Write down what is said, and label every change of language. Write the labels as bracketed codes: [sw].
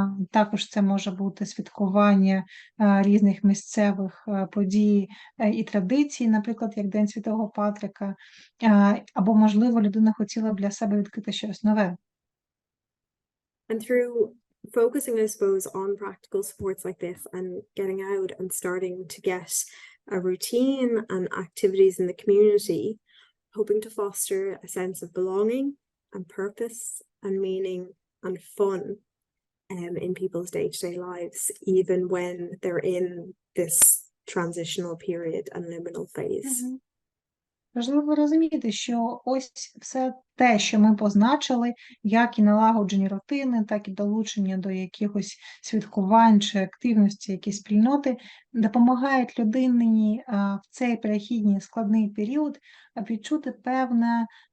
[uk] Також це може бути святкування різних місцевих подій і традицій, наприклад, як День Святого Патрика, або, можливо, людина хотіла б для себе відкрити щось нове. [en] And through focusing, I suppose, on practical sports like this and getting out and starting to get a routine and activities in the community, hoping to foster a sense of belonging and purpose and meaning and fun in people's day-to-day lives, even when they're in this transitional period and liminal phase. [uk] Важливо розуміти, що ось все те, що ми позначили, як і налагоджені рутини, так і долучення до якихось святкувань чи активності, якісь спільноти, допомагають людині в цей перехідний складний період відчути певний